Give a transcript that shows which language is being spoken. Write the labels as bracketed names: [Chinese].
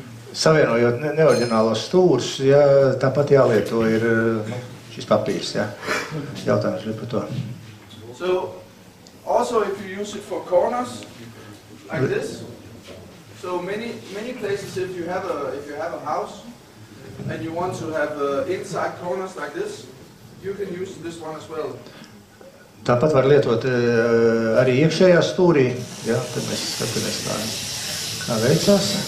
[Latvian] Savienojot neoriģinālos stūrus, ja, tāpat jālieto ir šis papīrs, ja. Jautājums bija par to. [English] So also if you use it for corners like this, so many places if you have a house and you want to have inside corners like this, you can use this one as well. [Latvian] Tāpat var lietot arī iekšējā stūrī, ja, tad mēs skatāmies kā veicās.